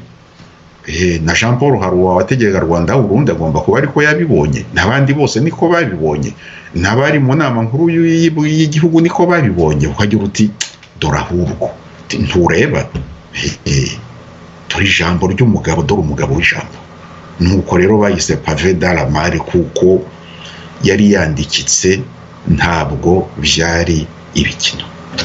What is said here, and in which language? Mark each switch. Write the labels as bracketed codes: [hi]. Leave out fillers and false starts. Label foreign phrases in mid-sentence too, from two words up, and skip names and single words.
[rw] Na Jean Paul Haruwa wategeka Rwanda Burundi agomba kuba ariko yabibonye, n'abandi bose niko babibonye, n'abari mu nama nkuru y'igihugu niko babibonye. Ukagira uti dore ahubwo ntureba, dore ijambo ry'umugabo, dore umugabo w'ijambo. Nuko rero bayise [fr] pavé dans la mare, [rw] kuko yari yandikitse, ntabwo byari ibikino.